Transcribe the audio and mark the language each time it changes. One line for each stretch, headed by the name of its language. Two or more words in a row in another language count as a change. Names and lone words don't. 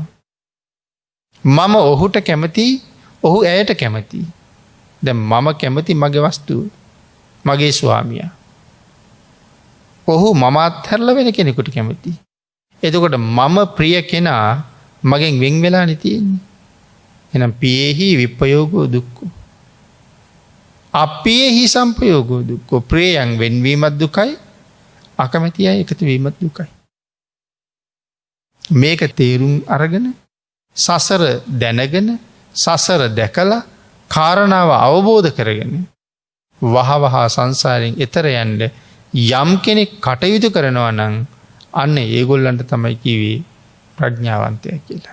Sinhala: මම ඔහුට කැමතියි, ඔහු ඇයට කැමතියි. දැන් මම කැමති මගේ වස්තුව, මගේ ස්වාමියා. ඔහු මම අත්හැරලා වෙන කෙනෙකුට කැමතියි. එතකොට මම ප්‍රිය කෙනා මගෙන් වෙන් වෙලානේ තියෙන්නේ.
Pali: එහෙනම් පියේහි විප්පයෝගෝ දුක්ඛෝ. අපේහි සම්පයෝගෝ දුක්ඛෝ.
Sinhala: ප්‍රියයන් වෙන්වීමත් දුකයි, අකමැති අය එකතු වීමත් දුකයි. මේක තේරුම් අරගෙන සසර දැනගෙන සසර දැකලා කාරණාව අවබෝධ කරගෙන වහවහා සංසාරයෙන් එතර යන්න යම් කෙනෙක් කටයුතු කරනවා නම් අන්න ඒගොල්ලන්ට තමයි කිව්වේ ප්‍රඥාවන්තයා කියලා.